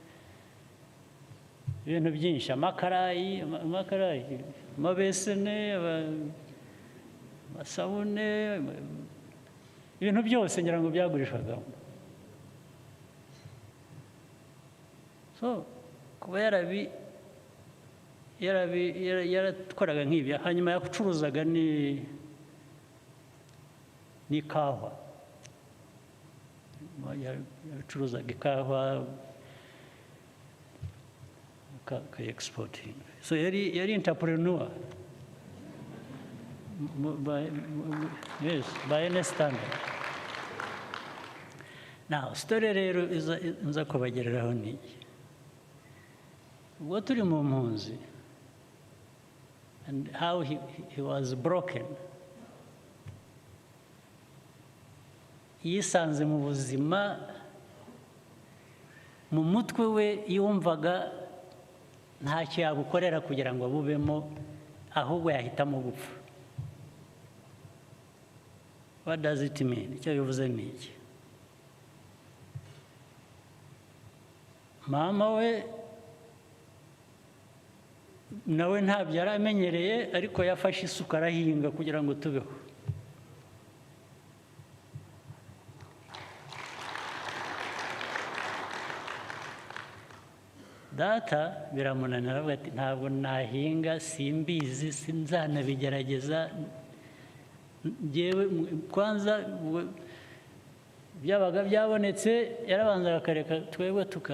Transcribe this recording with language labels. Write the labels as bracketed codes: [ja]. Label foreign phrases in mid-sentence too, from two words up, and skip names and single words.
[rw] ibintu byinshi amakarayi amabesene amasabune ibintu byose ngira ngo byagurishwagamo so kuba yaratwaraga nk'ibyo hanyuma yacuruzaga n'ikawa yacuruzaga ikawa exporting so yari entrepreneur [en] yes by any standard now story [rw] rero nza kubagereraho niki ubwo turi mu mpunzi [en] and how he was broken [rw] yisanze mu buzima mu mutwe we yumvaga ntacyo yabukorera kugira ngo abubemo ahubwo yahitamo gupfa [en] what does it mean [rw] icyo bivuze ni iki mama we nawe ntabyo yari amenyereye ariko yafashe isuka arahinga kugira ngo tubeho data biramunanira avuga ati ntabwo nahinga simbizi sinzanabigerageza njyewe kwanza byabaga byabonetse yarabanzaga akareka twebwe